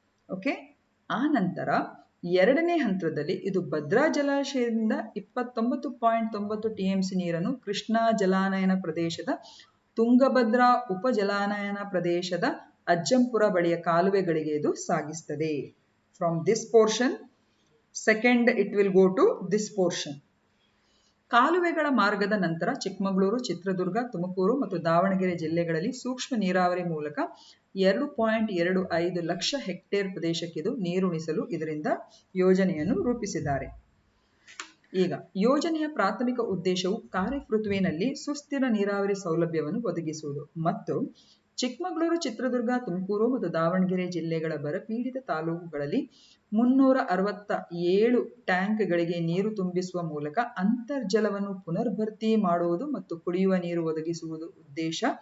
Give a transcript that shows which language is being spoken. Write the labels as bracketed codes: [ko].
[kn] Okay, ಆ ನಂತರ ಎರಡನೇ ಹಂತದಲ್ಲಿ ಇದು ಭದ್ರಾ ಜಲಾಶಯದಿಂದ 29.90 TMC ನೀರನ್ನು ಕೃಷ್ಣಾ ಜಲಾನಯನ ಪ್ರದೇಶದ ತುಂಗಭದ್ರಾ ಉಪಜಲಾನಯನ ಪ್ರದೇಶದ ಅಜ್ಜಂಪುರ ಬಳಿಯ ಕಾಲುವೆಗಳಿಗೆ ಇದು ಸಾಗಿಸುತ್ತದೆ. [en] From this portion, second it will go to this portion. [kn] ಕಾಲುವೆಗಳ ಮಾರ್ಗದ ನಂತರ ಚಿಕ್ಕಮಗಳೂರು, ಚಿತ್ರದುರ್ಗ, ತುಮಕೂರು ಮತ್ತು ದಾವಣಗೆರೆ ಜಿಲ್ಲೆಗಳಲ್ಲಿ ಸೂಕ್ಷ್ಮ ನೀರಾವರಿ ಮೂಲಕ 2.25 ಲಕ್ಷ ಹೆಕ್ಟೇರ್ ಪ್ರದೇಶಕ್ಕಿದು ನೀರುಣಿಸಲು ಇದರಿಂದ ಯೋಜನೆಯನ್ನು ರೂಪಿಸಿದ್ದಾರೆ. ಈಗ ಯೋಜನೆಯ ಪ್ರಾಥಮಿಕ ಉದ್ದೇಶವು ಖಾರಿಫ್ ಋತುವಿನಲ್ಲಿ ಸುಸ್ಥಿರ ನೀರಾವರಿ ಸೌಲಭ್ಯವನ್ನು ಒದಗಿಸುವುದು ಮತ್ತು ಚಿಕ್ಕಮಗಳೂರು, ಚಿತ್ರದುರ್ಗ, ತುಮಕೂರು ಮತ್ತು ದಾವಣಗೆರೆ ಜಿಲ್ಲೆಗಳ ಬರಪೀಡಿತ ತಾಲೂಕುಗಳಲ್ಲಿ 367 ಟ್ಯಾಂಕ್ಗಳಿಗೆ ನೀರು ತುಂಬಿಸುವ ಮೂಲಕ ಅಂತರ್ಜಲವನ್ನು ಪುನರ್ಭರ್ತಿ ಮಾಡುವುದು ಮತ್ತು ಕುಡಿಯುವ ನೀರು ಒದಗಿಸುವುದು ಉದ್ದೇಶ.